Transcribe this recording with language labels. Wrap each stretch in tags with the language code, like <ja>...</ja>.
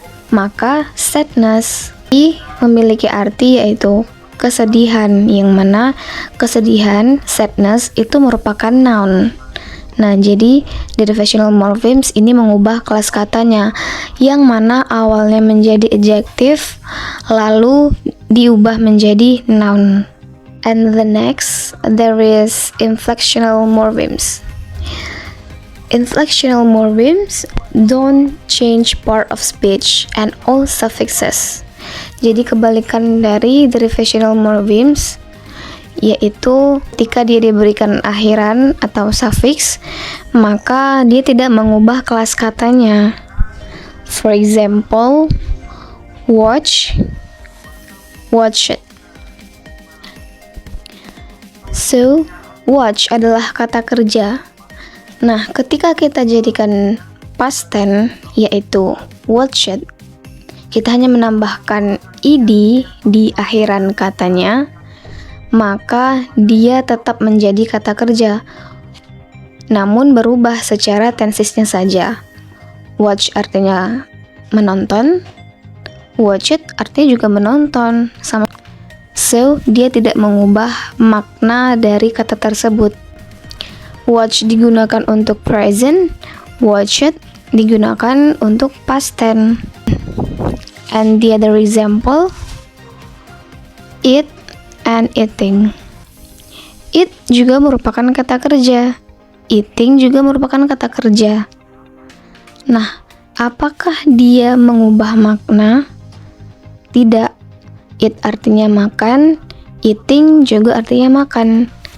<id>Maka sadness memiliki arti yaitu kesedihan, yang mana kesedihan, sadness, itu merupakan noun. Nah, jadi derivational morphemes ini mengubah kelas katanya, yang mana awalnya menjadi adjektif, lalu diubah menjadi noun.</id> <en>And the next, there is inflectional morphemes. Inflectional morphemes don't change part of speech and all suffixes.</en> <id>Jadi kebalikan dari derivational morphemes, yaitu ketika dia diberikan akhiran atau suffix, maka dia tidak mengubah kelas katanya.</id> <en>For example, watch, watched.</en> <id>So, watch adalah kata kerja. Nah, ketika kita jadikan past tense, yaitu watched, kita hanya menambahkan ed di akhiran katanya, maka dia tetap menjadi kata kerja, namun berubah secara tensesnya saja. Watch artinya menonton, watched artinya juga menonton, sama. So, dia tidak mengubah makna dari kata tersebut. Watch digunakan untuk present, watched digunakan untuk past tense.</id> <en>And the other example, eat and eating.</en> <id>Eat juga merupakan kata kerja. Eating juga merupakan kata kerja. Nah, apakah dia mengubah makna? Tidak. Eat artinya makan, eating juga artinya makan.</id>